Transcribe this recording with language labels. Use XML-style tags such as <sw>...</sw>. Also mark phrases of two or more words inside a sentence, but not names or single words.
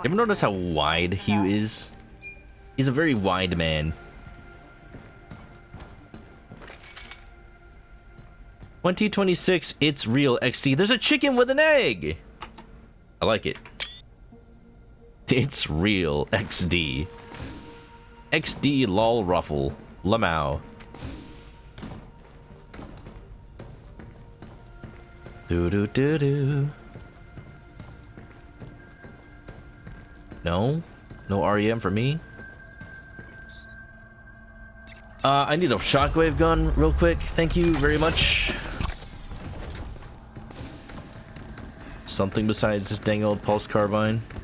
<en>Ever notice how wide Hugh is? He's a very wide man. 2026, it's real XD. There's a chicken with an egg! I like it. It's real XD. XD lol ruffle. Lamau. Do do do do. No? No REM for me? I need a shockwave gun real quick. Thank you very much. Something besides this dang old pulse carbine.</en>